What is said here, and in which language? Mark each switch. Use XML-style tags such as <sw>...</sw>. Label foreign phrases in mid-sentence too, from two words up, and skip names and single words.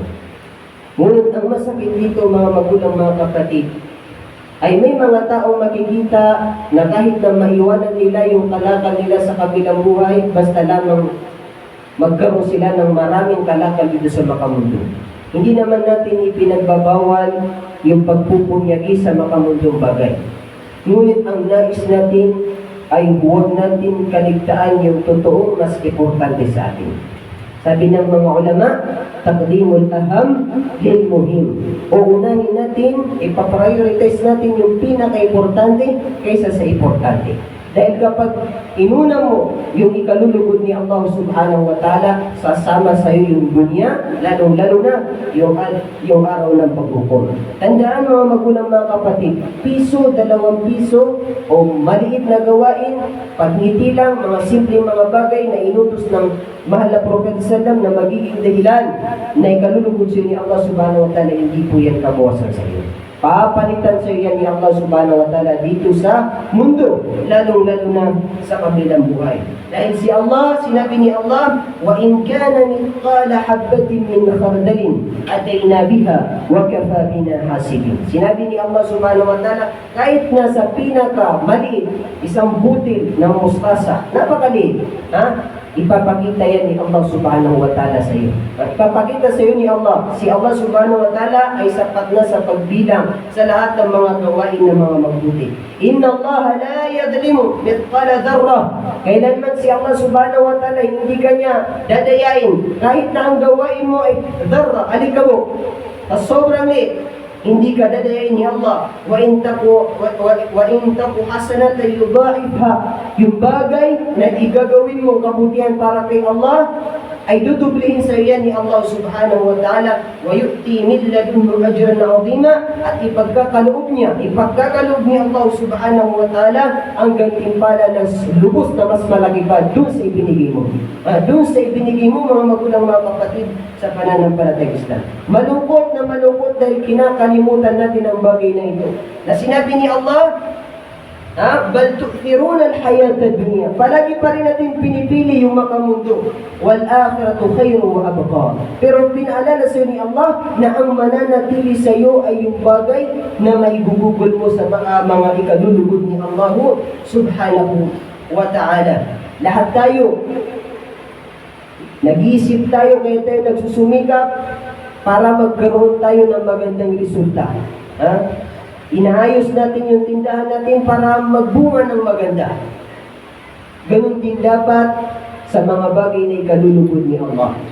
<tl>Ngunit ang masakit dito, mga magulang, mga kapatid, ay may mga taong makikita na kahit na maiwanan nila yung kalakal nila sa kabilang buhay, basta lamang magkaroon sila ng maraming kalakal dito sa makamundo. Hindi naman natin ipinagbabawal yung pagpupunyagi sa makamundong bagay. Ngunit ang nais natin ay huwag natin kaligtaan yung totoo mas importante sa atin. Sabi ng mga ulama,</tl> <ar>تقديم الأهم للمهم.</ar> <tl>Uunahin natin, ipaprioritize natin yung pinaka-importante kaysa sa importante. Dahil kapag inuna mo yung ikalulugod ni Allah</tl> <ar>سبحانه وتعالى,</ar> <tl>sasama sa iyo yung dunya, lalo na yung araw ng paghukom. Tandaan mga magulang mga kapatid, piso, 2 piso, o maliit na gawain, pagngiti lang, mga simpleng mga bagay na inutos ng mahal na Prophet sallam na magiging dahilan na ikalulugod sa iyo ni Allah</tl> <ar>سبحانه وتعالى,</ar> <tl>hindi po yan kabawasan sa iyo. Papalitan sa iyo yan ni Allah</tl> <ar>سبحانه وتعالى</ar> <tl>dito sa mundo, lalo na sa kabilang buhay.</tl> <ar>Dahil si Allah, sinabi ni Allah, وَإِنْ كَانَ مِثْقَالَ حَبَّةٍ مِّنْ خَرْدَلٍ أَتَيْنَا بِهَا وَكَفَى بِنَا حَاسِبِينَ.</ar> <tl>Sinabi ni Allah</tl> <ar>سبحانه وتعالى,</ar> <tl>kahit nasa pinaka maliit, isang butil ng mustasa, napakaliit, ipapakita yan ni Allah</tl> <ar>سبحانه وتعالى</ar> <tl>sa iyo. At ipapakita sa iyo ni Allah, si Allah</tl> <ar>سبحانه وتعالى</ar> <tl>ay sapat na sa pagbilang sa lahat ng mga gawain ng mga mabuti.</tl> <ar>إن الله لا يظلم مثقال ذرة.</ar> <tl>Kailanman si Allah</tl> <ar>سبحانه وتعالى</ar> <tl>hindi kanya dadayain kahit na ang gawain mo ay dharra, alikabok, sobrang liit, hindi ka dadayain ni Allah.</tl> <ar>وإن تك حسنة يضاعفها.</ar> <tl>Yung bagay na igagawin mo kabutihan para kay Allah ay dudublihin sa iyan ni Allah</tl> <ar>سبحانه وتعالى, ويؤت من لدنه أجرا عظيما,</ar> <tl>at ipagkakaloob ni Allah</tl> <ar>سبحانه وتعالى</ar> <tl>ang gantimpala na lubos na mas malaki pa doon sa ibinigay mo. Doon sa ibinigay mo mga magulang mga kapatid sa pananampalatayang Islam. Malungkot dahil kinakalimutan natin ang bagay na ito. Na sinabi ni Allah,</tl> <ar>بل تؤثرون الحياة الدنيا.</ar> <tl>Palagi pa rin natin pinipili yung makamundo.</tl> <ar>والآخرة خير وأبقى.</ar> <tl>Pero pinaalala sa ni Allah na ang mananatili sa iyo ay yung bagay na maigugugol mo sa mga ikalulugod ni Allah</tl> <ar>سبحانه وتعالى.</ar> <tl>Lahat tayo nag-iisip tayo, kaya tayo nagsusumikap para magkaroon tayo ng magandang resulta. Inaayos natin yung tindahan natin para magbunga ng maganda. Ganun din dapat sa mga bagay na ikalulugod ni Allah.</tl>